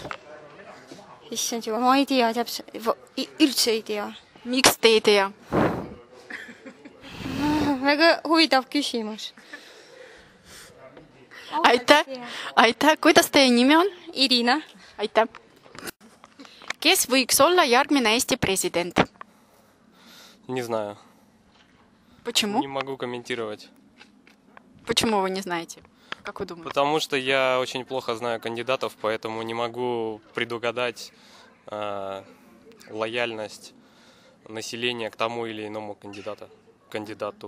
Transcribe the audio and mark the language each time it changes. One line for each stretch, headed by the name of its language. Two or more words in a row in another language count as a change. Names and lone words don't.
Estonian: Issand juba, ma ei tea täpselt, üldse ei tea. Miks te ei tea? Väga huvitav küsimus. Aitäh. Kuidas teie nimi on? Irina. Aitäh. Kes võiks olla järgmine Eesti president?
Russian: Не знаю. Почему? Не могу комментировать. Почему вы не знаете? Как вы думаете? Потому что я очень плохо знаю кандидатов, поэтому не могу предугадать лояльность населения к тому или иному кандидату.